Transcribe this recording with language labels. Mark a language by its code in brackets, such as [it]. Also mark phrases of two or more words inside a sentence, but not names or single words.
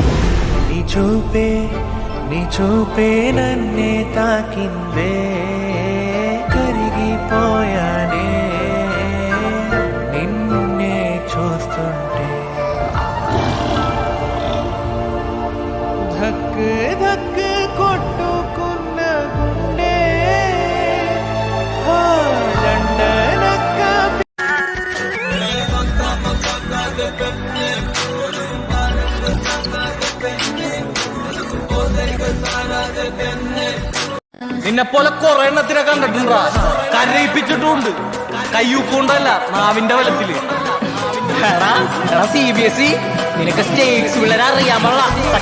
[te] నీ చూపే నన్నే తాకిందే కరిగిపోయానే నిన్నే చూస్తుంటే ధక్ ధక్ కొట్టుకున్న గుండె లండనక్క [ml] നിന്നെ പോലെ കുറെ എണ്ണത്തിനെ കണ്ടിട്ടുണ്ടാ, കരയിപ്പിച്ചിട്ടുണ്ട്. കയ്യൂക്കൊണ്ടല്ല, നാവിന്റെ ബലത്തില്. CBSE നിനക്ക് സ്റ്റേറ്റ്സ് പിള്ളേരെ അറിയാൻ പാടില്ല.